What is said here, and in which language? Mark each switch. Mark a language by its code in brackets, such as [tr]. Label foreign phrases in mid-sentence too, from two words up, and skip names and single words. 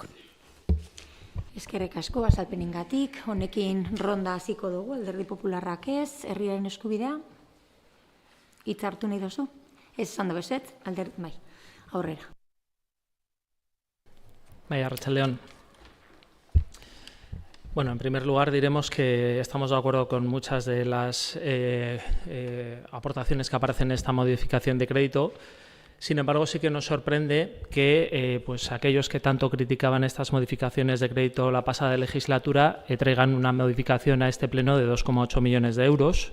[eu] Eskerrik asko, azalpeningatik. Honekin ronda hasiko dugu, Alderdi Popularrak ez, herriaren eskubidea. Hitz hartu nahi duzu? Ez esan da bezet, bai, aurrera. Arratsaldeon. [es] Bueno, en primer lugar diremos que estamos de acuerdo con muchas de las aportaciones que aparecen en esta modificación de crédito. Sin embargo, sí que nos sorprende que pues aquellos que tanto criticaban estas modificaciones de crédito la pasada legislatura traigan una modificación a este pleno de 2,8 millones de euros.